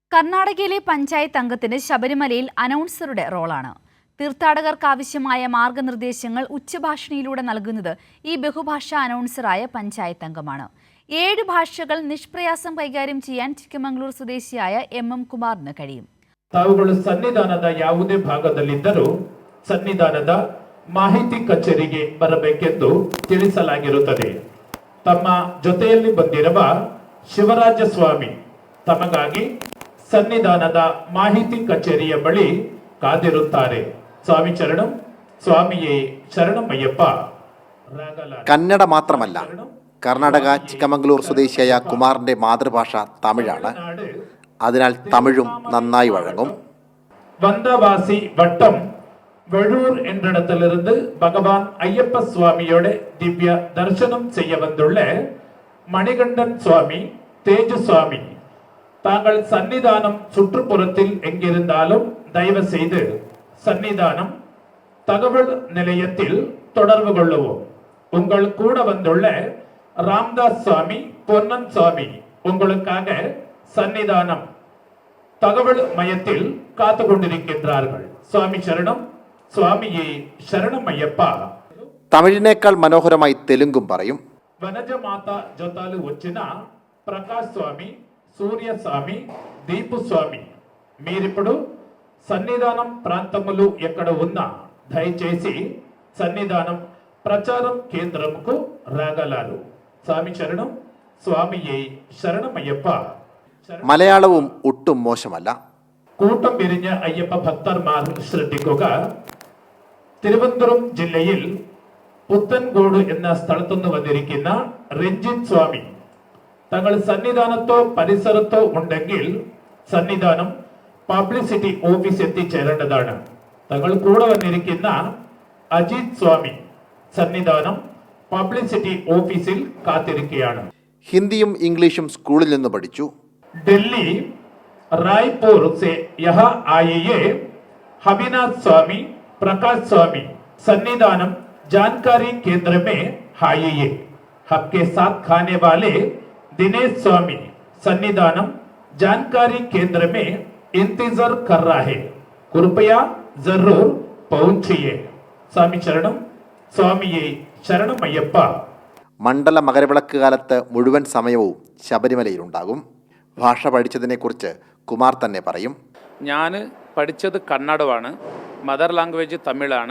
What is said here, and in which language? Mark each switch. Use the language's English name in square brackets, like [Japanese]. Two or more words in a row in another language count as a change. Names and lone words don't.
[Malayalam] കർണാടകയിലെ പഞ്ചായത്ത് അംഗത്തിന് ശബരിമലയിൽ അനൗൺസറുടെ റോളാണ്. തീർത്ഥാടകർക്ക് ആവശ്യമായ മാർഗനിർദ്ദേശങ്ങൾ ഉച്ചഭാഷിണിയിലൂടെ നൽകുന്നത് ഈ ബഹുഭാഷാ അനൗൺസറായ പഞ്ചായത്ത് അംഗമാണ്. 7 ഭാഷകൾ നിഷ്പ്രയാസം കൈകാര്യം ചെയ്യാൻ ചിಕ್ಕಮಗಳೂರು സ്വദേശിയായ എം കുമാറിന് കഴിയും. [Kannada] ತಾವುಗಳು ಸನ್ನಿಧಾನದ ಯಾವುದೇ ಭಾಗದಲ್ಲಿದ್ದರೂ ಸನ್ನಿಧಾನದ ಮಾಹಿತಿ ಕಚೇರಿಗೆ ಬರಬೇಕೆಂದು ತಿಳಿಸಲಾಗಿರುತ್ತದೆ. ತಮ್ಮ ಜೊತೆಯಲ್ಲಿ ಬಂದಿರುವ ಶಿವರಾಜ ಸ್ವಾಮಿ ತಮಗಾಗಿ ಸನ್ನಿಧಾನದ ಮಾಹಿತಿ ಕಚೇರಿಯ ಬಳಿ ಕಾದಿರುತ್ತಾರೆ. [Malayalam] സ്വാമി ചരണം, സ്വാമിയെ ശരണമയ്യപ്പ. കന്നഡ മാത്രമല്ല, കർണാടക ചിಕ್ಕಮಗಳೂರು സ്വദേശിയായ കുമാറിന്റെ മാതൃഭാഷ തമിഴാണ്. അതിനാൽ തമിഴും നന്നായി വഴങ്ങും. [Tamil] வந்தவாசி வட்டம் வெழூர் என்னிடத்திலிருந்து பகவான் ஐயப்ப ஸ்வாமியுடைய திவ்ய தரிசனம் செய்ய வந்துள்ள மணிகண்டன் ஸ்வாமி, தேஜு ஸ்வாமி, தாங்கள் சன்னிதானம் சுற்றுப்புறத்தில் எங்கிருந்தாலும் தயவு செய்து சன்னிதானம் தகவல் நிலையத்தில் தொடர்பு கொள்ளவும். உங்கள் கூட வந்துள்ள ராம்தாஸ் சுவாமி, பொன்னன் சுவாமி உங்களுக்காக சன்னிதானம் தகவல் மையத்தில் காத்து கொண்டிருக்கின்றார்கள். [Malayalam] സ്വാമി ശരണം, സ്വാമിയെ ശരണമയ്യപ്പ. തമിഴിനേക്കാൾ മനോഹരമായി തെലുങ്കും പറയും. [Telugu] వనజమాత జొతాలు వచ్చిన ప్రకాశ్ స్వామి, సూర్య స్వామి, దీపు స్వామి, మీరిప్పుడు సన్నిధానం ప్రాంతములు ఎక్కడ ఉన్నా దయచేసి సన్నిధానం ప్రచారం కేంద్రముకు రాగలరు. [Malayalam] സ്വാമി ശരണം, സ്വാമിയെ ശരണമയ്യപ്പ. മലയാളവും ഒട്ടും മോശമല്ല. കൂട്ടം പിരിഞ്ഞ അയ്യപ്പ ഭക്തന്മാർ ശ്രദ്ധിക്കുക. തിരുവനന്തപുരം ജില്ലയിൽ പുത്തൻകോട് എന്ന സ്ഥലത്തുനിന്ന് വന്നിരിക്കുന്ന രഞ്ജിത് സ്വാമി, തങ്ങൾ സന്നിധാനത്തോ പരിസരത്തോ ഉണ്ടെങ്കിൽ സന്നിധാനം [English] publicity office [Malayalam] എത്തിച്ചേരേണ്ടതാണ്. തങ്ങൾ കൂടെ വന്നിരിക്കുന്ന അജിത് സ്വാമി സന്നിധാനം പബ്ലിസിറ്റി ഓഫീസിൽ കാത്തിരിക്കുകയാണ്. ഹിന്ദിയും ഇംഗ്ലീഷും സ്കൂളിൽ നിന്ന് പഠിച്ചു. [Hindi] दिल्ली रायपुर से यहाँ आए ये हबीनाथ स्वामी, प्रकाश स्वामी सन्निधानम जानकारी केंद्र में आए ये. आपके साथ खाने वाले दिनेश स्वामी सन्निधानम जानकारी केंद्र में इंतजार कर रहा है. कृपया जरूर पहुंचिए. [Malayalam] സ്വാമി ശരണം, സ്വാമിയെ ശരണമയ്യപ്പ. മണ്ഡല മകരവിളക്ക് കാലത്ത് മുഴുവൻ സമയവും ശബരിമലയിലുണ്ടാകും. ഭാഷ പഠിച്ചതിനെക്കുറിച്ച് കുമാർ തന്നെ പറയും. ഞാൻ പഠിച്ചത് കന്നഡമാണ്, [English] mother language [Malayalam] തമിഴാണ്.